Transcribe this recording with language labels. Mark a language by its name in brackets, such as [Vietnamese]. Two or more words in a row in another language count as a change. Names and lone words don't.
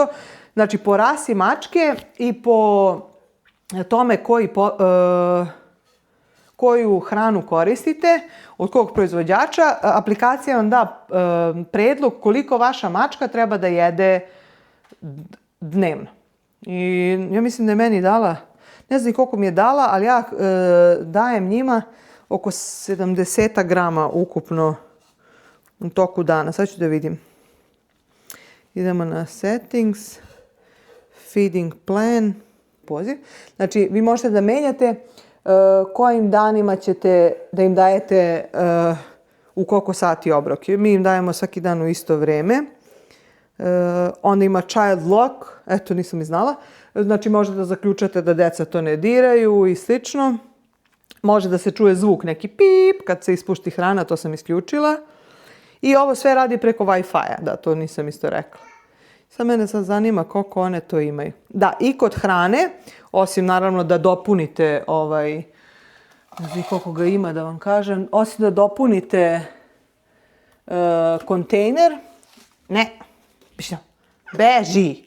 [Serbian] Znači po rasi mačke i po tome koju hranu koristite, od kog proizvođača, aplikacija vam da predlog koliko vaša mačka treba da jede dnevno. I ja mislim da je meni dala, ne znam koliko mi je dala, ali ja dajem njima oko 70 grama ukupno u toku dana. Sad ću da vidim. Idemo na [English] settings, feeding plan, [Serbian] poziv. Znači, vi možete da menjate kojim danima ćete da im dajete u koliko sati obrok. Mi im dajemo svaki dan u isto vreme. Onda ima [English] child lock, [Serbian] eto nisam i znala. Znači, možete da zaključate da deca to ne diraju i slično. Može da se čuje zvuk, neki pip, kad se ispušti hrana, to sam isključila. I ovo sve radi preko Wi-Fi-a, da, to nisam isto rekla. Sad mene zanima koliko one to imaju. Da, i kod hrane, osim naravno da dopunite ne znam koliko ga ima da vam kažem, osim da dopunite kontejner, beži.